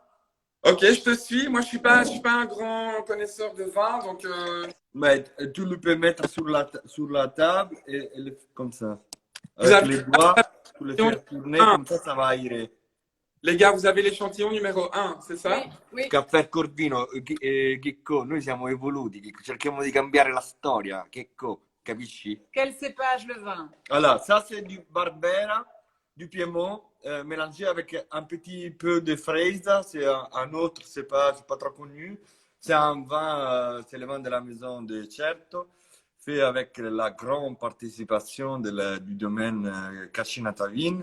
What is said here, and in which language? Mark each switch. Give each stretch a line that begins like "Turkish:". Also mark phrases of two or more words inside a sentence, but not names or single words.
French: Ok, je te suis. Moi, je suis pas un grand connaisseur de vin, donc. Mais tu le peux mettre sur la table comme ça. Vous Avec avez- les doigts, tu les faire tourner, comme ça va aérer. Les gars, vous avez l'échantillon numéro 1, c'est ça? Oui, oui.
Italian: Caffè Corvino, Checco, noi siamo evoluti, Checco, cerchiamo di cambiare la storia, Checco, capisci?
French: Quel cépage le vin? Alors, ça c'est du Barbera, du Piémont, mélangé avec un petit peu de fraise, c'est un autre cépage pas trop connu. C'est un vin, c'est le vin de la maison de Certo, fait avec la grande participation du domaine Cascina-Tavine.